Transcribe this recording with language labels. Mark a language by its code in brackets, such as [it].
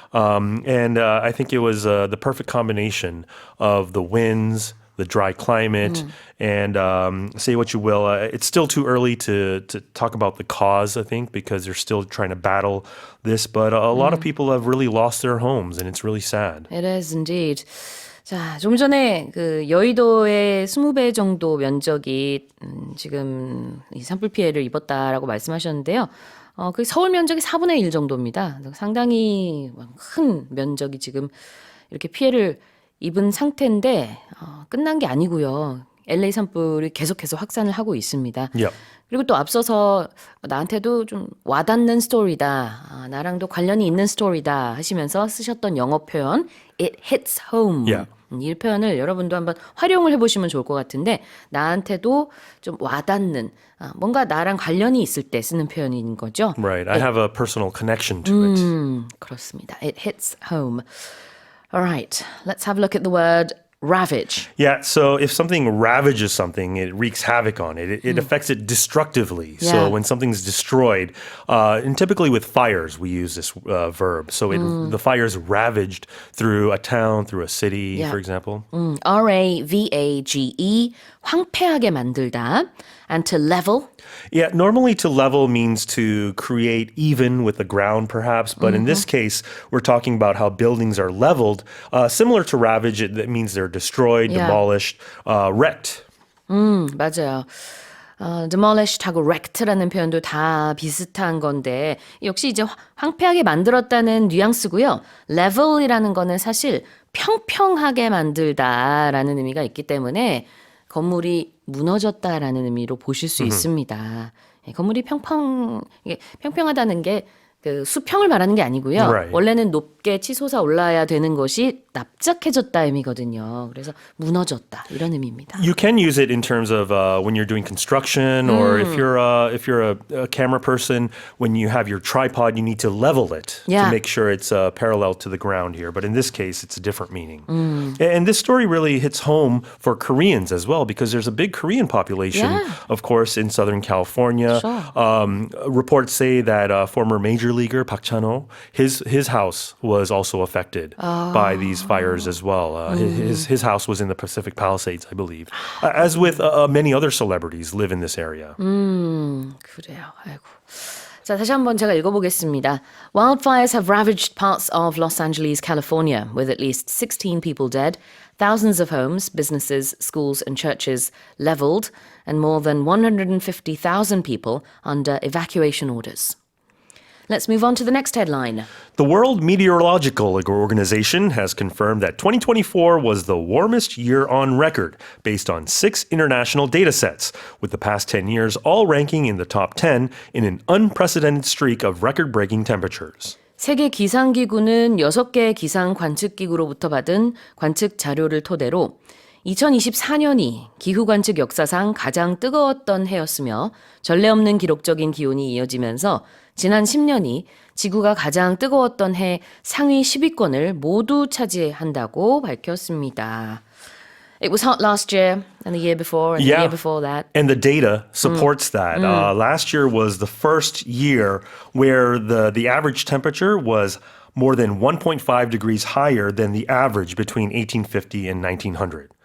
[en] And I think it was the perfect combination of the winds, the dry climate, and say what you will. It's still too early to talk about the cause, I think, because they're still trying to battle this. But a lot of people have really lost their homes, and it's really sad. It is indeed. [ko] 자, 좀 전에 그 여의도의 20배 정도 면적이 지금 이 산불 피해를 입었다라고 말씀하셨는데요. 그 서울 면적이 4분의 1 정도입니다. 상당히 큰 면적이 지금 이렇게 피해를 입은 상태인데 끝난 게 아니고요. LA 산불이 계속해서 확산을 하고 있습니다. [en] Yep. [ko] 그리고 또 앞서서 나한테도 좀 와닿는 스토리다. 나랑도 관련이 있는 스토리다 하시면서 쓰셨던 영어 표현 [en] It hits home. Yeah. [ko] 이 표현을 여러분도 한번 활용을 해보시면 좋을 것 같은데 나한테도 좀 와닿는 뭔가 나랑 관련이 있을 때 쓰는 표현인 거죠. [en] Right. I have a personal connection to it. [ko] 그렇습니다. [en] It hits home. All right. Let's have a look at the word ravage. Yeah, so if something ravages something, it wreaks havoc on it. It affects it destructively. Yeah. So when something's destroyed, and typically with fires, we use this verb. So the fire's ravaged through a town, through a city, Yeah. for example. [ko] R-A-V-A-G-E, 황폐하게 만들다. [en] And to level. Yeah, normally to level means to create even with the ground, perhaps. But in this case, we're talking about how buildings are leveled. Similar to ravage, that means they're destroyed, Yeah. demolished, wrecked. [ko] 맞아요. demolished하고 wrecked라는 표현도 다 비슷한 건데 역시 이제 황폐하게 만들었다는 뉘앙스고요. level이라는 거는 사실 평평하게 만들다라는 의미가 있기 때문에 건물이 무너졌다라는 의미로 보실 수 있습니다. 건물이 평평하다는 게 그 수평을 말하는 게 아니고요. [en] Right. [ko] 원래는 높게 치솟아 올라야 되는 것이 납작해졌다 의미거든요. 그래서 무너졌다 이런 의미입니다. [en] You can use it in terms of when you're doing construction, or if you're a camera person, when you have your tripod, you need to level it Yeah. to make sure it's parallel to the ground here. But in this case, it's a different meaning. And this story really hits home for Koreans as well, because there's a big Korean population, Yeah. of course, in Southern California. Sure. Reports say that former major leaguer Park Chan-ho, his house was also affected by these fires as well. His house was in the Pacific Palisades, I believe. As with many other celebrities live in this area. [ko] 그래요. 아이고. 자, 다시 한번 제가 읽어보겠습니다. [en] Wildfires have ravaged parts of Los Angeles, California, with at least 16 people dead, thousands of homes, businesses, schools, and churches leveled, and more than 150,000 people under evacuation orders. Let's move on to the next headline. The World Meteorological Organization has confirmed that 2024 was the warmest year on record, based on 6 international data sets, with the past 10 years all ranking in the top 10 in an unprecedented streak of record-breaking temperatures. [ko] 세계 기상기구는 6개 기상 관측기구로부터 받은 관측 자료를 토대로 2024년이 기후 관측 역사상 가장 뜨거웠던 해였으며 전례 없는 기록적인 기온이 이어지면서 지난 10년이 지구가 가장 뜨거웠던 해 상위 10위권을 모두 차지한다고 밝혔습니다. [en] It was hot last year and the year before and the year before that. And the data supports that. Last year was the first year where the average temperature was more than 1.5 degrees higher than the average between 1850 and 1900.